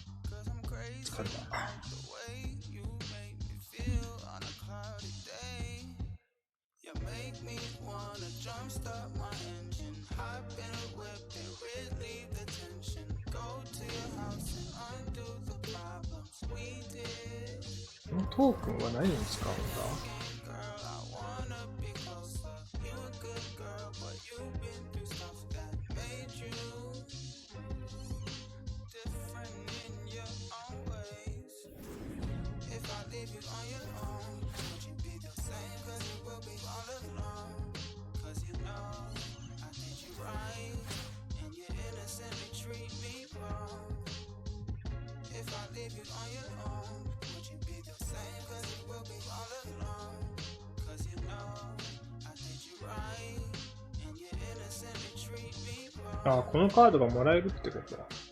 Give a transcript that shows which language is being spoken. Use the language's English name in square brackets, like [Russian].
[English] Cause I'm crazy about the way you make me feel on a cloudy day. You make me wanna jumpstart my engine, hop in a whip and relieve the tension. Go to your house and undo the problems we did. [Japanese] このトークンは何に使うんだ？ [English] Girl, I wanna be closer. You a good girl, but you've been through stuff that made you different in your own ways. If I leave you on your own, would you be the same? Cause you will be all alone. Cause you know I did you right, and you innocently treat me wrong. If I leave you on your own, would you be the same? Cause you will be all alone. Cause you know I did you right, and you innocently treat me wrong. [Japanese] あ、このカードがもらえるってことだ。